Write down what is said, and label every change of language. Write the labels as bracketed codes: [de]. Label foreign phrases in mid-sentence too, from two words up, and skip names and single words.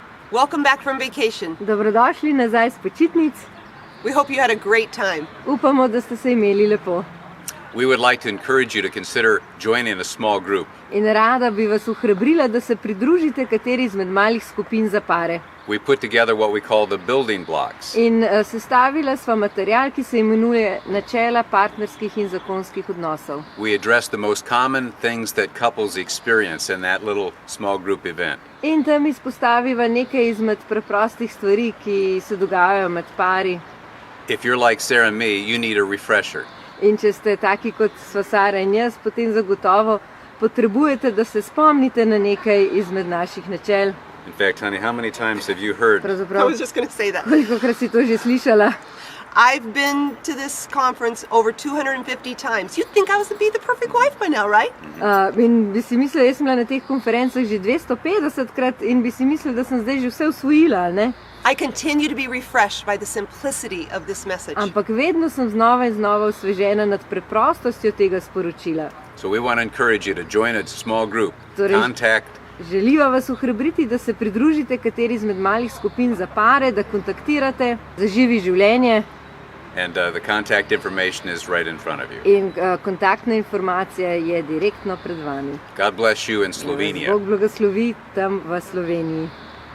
[en] Welcome back from vacation. [sl] Dobrodošli nazaj s počitnic. [en] We hope you had a great time. [sl] Upamo, da ste se imeli lepo. [en] We would like to encourage you to consider joining a small group. [sl] In rada bi vas ohrabrila, da se pridružite kateri izmed malih skupin za pare. [en] We put together what we call the building blocks. [sl] In sestavila sva material, ki se imenuje načela partnerskih in zakonskih odnosov. [en] We address the most common things that couples experience in that little small group event. [sl] In tam izpostaviva nekaj izmed preprostih stvari, ki se dogajajo med pari. [en] If you're like Sarah and me, you need a refresher. [sl] In če ste taki kot sva Sara in jaz, potem zagotovo potrebujete, da se spomnite na nekaj izmed naših načel. [en] In fact, honey, how many times have you heard? I was just going to say that. [sl] Kolikokrat si to že slišala? [en] I've been to this conference over 250 times. You'd think I was to be the perfect wife by now, right? [sl] In bi si mislila, jaz sem bila na teh konferencah že 250krat in bi si mislila, da sem zdaj že vse usvojila, ali ne? [en] I continue to be refreshed by the simplicity of this message. [sl] Ampak vedno sem znova in znova osvežena nad preprostostjo tega sporočila. [en] So we want to encourage you to join a small group. Contact. [sl] Želiva vas ohrabriti, da se pridružite kateri izmed malih skupin za pare, da kontaktirate za Živi življenje. [en] And the contact information is right in front of you. [sl] In kontaktna informacija je direktno pred vami. [en] God bless you in Slovenia. [sl] Bog blagoslovi tam v Sloveniji.